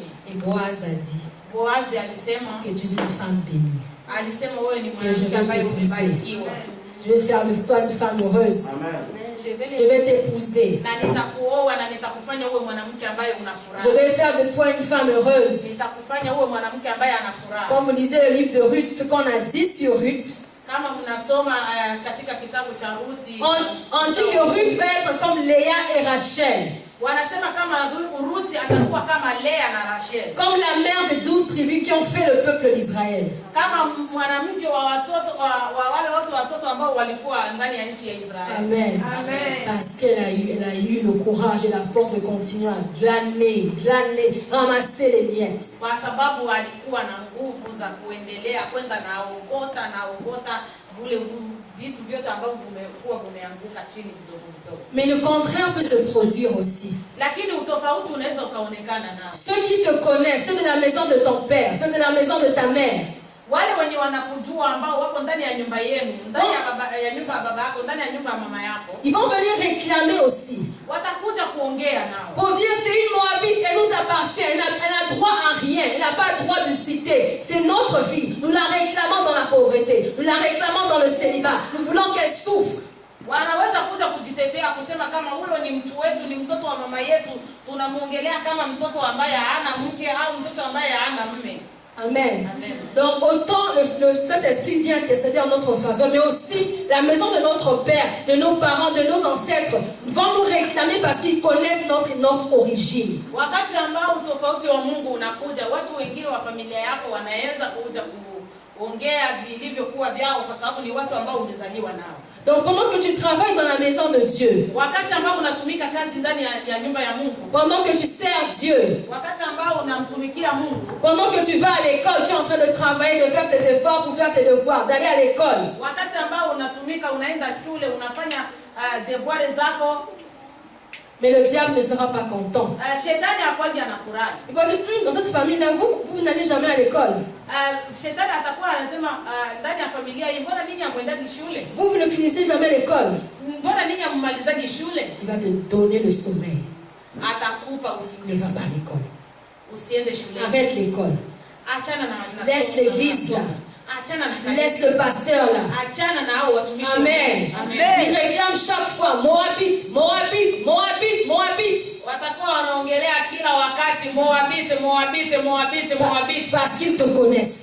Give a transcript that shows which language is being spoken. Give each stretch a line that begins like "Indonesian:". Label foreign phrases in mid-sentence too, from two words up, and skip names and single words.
French: Et Boaz a dit,
Swahili: Boazi alisema
French: que tu es une femme bénie.
Swahili: Alisema wewe ni mwanamke ambaye umebarikiwa.
French: Je vais faire de toi une femme heureuse. Amen. Je vais t'épouser.
Swahili: Na nitakuoa na nitakufanya uwe mwanamke ambaye una furaha.
French: Je vais faire de toi une femme heureuse.
Swahili: Nitakufanya uwe mwanamke ambaye ana furaha.
French: Comme vous lisez le livre de Ruth, ce qu'on a dit sur Ruth.
Swahili: Kama mnasoma katika kitabu cha Ruthi,
French: on dit que Ruth va être comme Léa et Rachel.
Swahili: Wanasema kama Ruthi atakuwa kama Lea na Rachel.
French: Comme la mère de 12 tribus qui ont fait le peuple d'Israël.
Swahili: Kama mwanamke wa watoto wa wale watoto ambao walikuwa ndani ya nchi ya Israeli. Amen. Amen.
French: Parce qu'elle a eu le courage et la force de continuer à glaner, ramasser les miettes.
Swahili: Kwa sababu alikuwa na nguvu za kuendelea kwenda na ogota vile vitu vyote ambavyo vimeanguka chini kidogo.
French: Mais le contraire peut se produire aussi.
Swahili: Lakini utofauti unaweza ukaonekana nao.
French: Ceux qui te connaissent, ceux de la maison de ton père, ceux de la maison de ta mère.
Swahili: Wale wenye wanakujua ambao wako ndani ya nyumba yenu, ndani ya nyumba ya baba yako, ndani ya nyumba ya mama yako.
French: Ils vont venir réclamer aussi.
Swahili: Watakuja kuongea nao.
French: Pour dire c'est une Moabite, elle nous appartient, elle n'a droit à rien, elle n'a pas droit de citer. C'est notre fille. Nous la réclamons dans la pauvreté, nous la réclamons dans le célibat. Nous voulons qu'elle souffre.
Swahili: Wanaweza kuja kujitetea kusema kama huyo ni mtu wetu, ni mtoto wa mama yetu, tunamuongelea kama mtoto ambaye hana mke au mtoto ambaye hana mume. Amen. Amen.
French: Donc autant le Saint-Esprit vient intercéder en notre faveur, mais aussi la maison de notre père, de nos parents, de nos ancêtres vont nous réclamer parce qu'ils connaissent notre origine.
Swahili: Wakati ambao utofauti wa Mungu unakuja, watu wengine wa familia yako wanaweza kuja kuongea vilivyokuwa vyao kwa sababu ni watu ambao umezaliwa nao.
French: Donc pendant que tu travailles dans la maison de Dieu,
Swahili: wakati ambao unatumika kazi ndani ya nyumba ya Mungu,
French: pendant que tu sers Dieu,
Swahili: wakati ambao unamtumikia Mungu,
French: pendant que tu vas à l'école, tu es en train de travailler, de faire tes efforts pour faire tes devoirs, d'aller à l'école.
Swahili: Wakati ambao unatumika, unaenda shule, unafanya devoirs zako.
French: Mais le diable ne sera pas content.
Swahili: Shetani akwaje anafurahi.
French: Il va dire, dans cette famille-là, vous n'allez jamais à l'école.
Swahili: Shetani atakuwa anasema ndani ya familia hii, mbona ninyi hamwendagi shule?
French: Vous ne finissez jamais l'école.
Swahili: Mbona ninyi hammalizagi shule?
French: Il va te donner le sommeil.
Swahili: Atakupa usingizi.
French: Ne va pas à l'école.
Swahili: Usiende shule.
French: Arrête l'école.
Swahili: Achana na
French: laisse l'église là. Laisse le pasteur là. Amen. Amen. Il réclame chaque fois Moabite, Moabite, Moabite, Moabite. Parce qu'ils te connaissent.